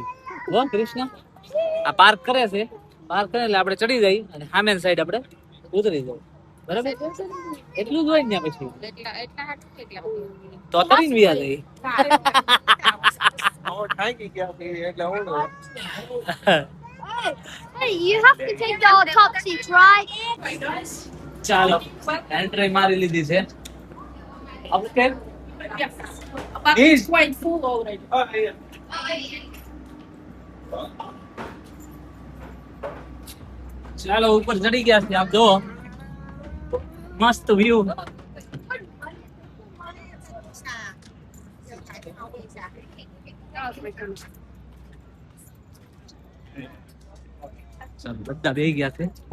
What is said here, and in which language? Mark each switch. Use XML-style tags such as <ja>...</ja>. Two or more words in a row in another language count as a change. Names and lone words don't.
<gu>હો કૃષ્ણ, આ પાર્ક કરે છે. પાર્ક કરે એટલે આપણે ચડી જાય અને સામે સાઈડ આપણે ઉતરી જાય બરાબર. એટલું જ હોય ને પછી તો તરીને વ્યા જાય. થાકી ગયા છે એટલે હું</gu> <en>Hey, you have to take the top seats, right?</en> <gu>ચાલો એન્ટ્રી મારી લીધી છે. ઓકે</gu> <en>quite full already.</en> <gu>ચાલો ઉપર ચડી ગયા છે. આપ જુઓ મસ્ત વ્યૂ. ચાલો બધા બેસી ગયા છે.</gu>